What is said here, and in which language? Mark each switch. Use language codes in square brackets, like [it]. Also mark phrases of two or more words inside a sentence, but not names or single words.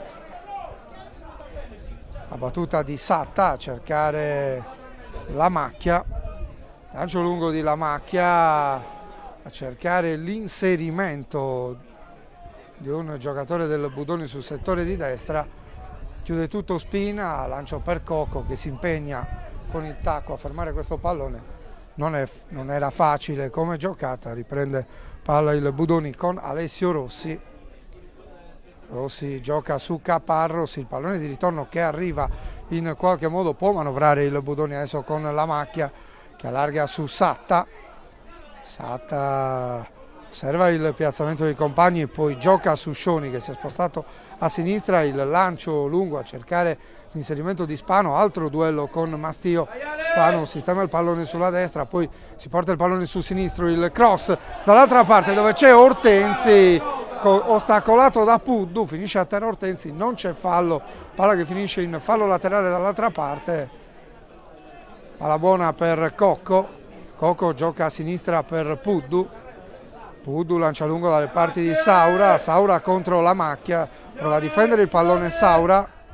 [it] La battuta di Satta a cercare la macchia, lancio lungo di La Macchia a cercare l'inserimento di un giocatore del Budoni sul settore di destra, chiude tutto Spina, lancio per Cocco che si impegna con il tacco a fermare questo pallone, non era facile come giocata, riprende palla il Budoni con Alessio Rossi. Rossi gioca su Caparros, il pallone di ritorno che arriva in qualche modo, può manovrare il Budoni adesso con La Macchia che allarga su Satta. Satta osserva il piazzamento dei compagni, poi gioca su Scioni che si è spostato a sinistra, il lancio lungo a cercare l'inserimento di Spano, altro duello con Mastio. Spano sistema il pallone sulla destra, poi si porta il pallone su sinistro, il cross dall'altra parte dove c'è Ortensi, ostacolato da Puddu, finisce a terra Ortensi, non c'è fallo, palla che finisce in fallo laterale dall'altra parte, palla buona per Cocco, Cocco gioca a sinistra per Puddu, Puddu lancia lungo dalle parti di Saura, Saura contro La Macchia, prova a difendere il pallone Saura,